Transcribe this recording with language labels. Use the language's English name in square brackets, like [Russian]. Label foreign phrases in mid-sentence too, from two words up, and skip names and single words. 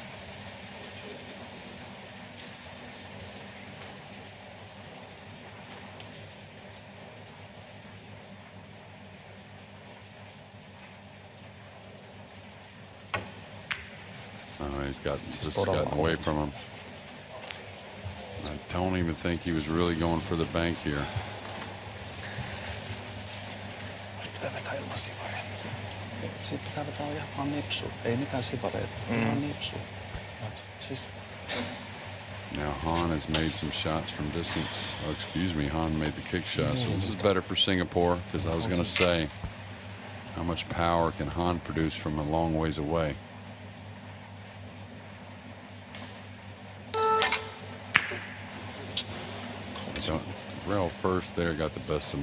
[English] Oh, he's got this has gotten away from him. I don't even think he was really going for the bank here. [Finnish] Pitää vetää ilman sipareita. Sitten pitää vetää ihan nipsu. Ei mitään sipareita. Ihan nipsu. Siis... [English] Now Han has made some shots from distance. Oh, excuse me, Han made the kick shot. So this is better for Singapore because I was going to say, how much power can Han produce from a long ways away? Rail first there got the best of him.